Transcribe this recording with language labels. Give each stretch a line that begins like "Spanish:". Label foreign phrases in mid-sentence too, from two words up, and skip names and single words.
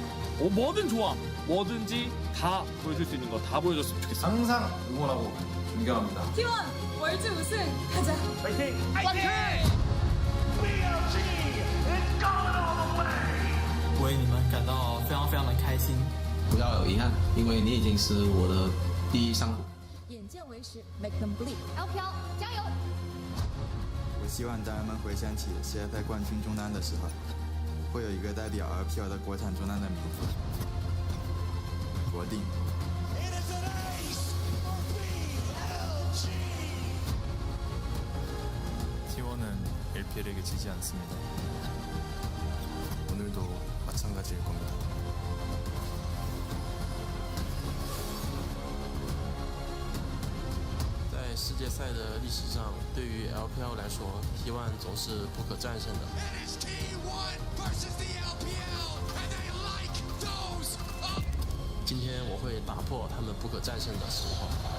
Korean: 뭐든 좋아. 뭐든지 다 보여줄 수 있는 거 다 보여줬으면 좋겠어. 항상 응원하고 존경합니다. T1 월드 우승 가자. 파이팅! 파이팅!
English: BLG is going all the way.
Chinese: 为你们感到非常非常的开心。不要有遗憾，因为你已经是我的第一伤口。眼见为实 ，
English: Make them bleed。
Chinese: LPL 加油！我希望在人们回想起世界赛冠军中单的时候，会有一个代表 LPL 的国产中单的名字——国定。
Korean: LPL에게 지지 않습니다. 오늘도 마찬가지일 겁니다.
Chinese: 在世界赛的历史上，对于 LPL 来说 ，T1 总是不可战胜的。今天我会打破他们不可战胜的神话。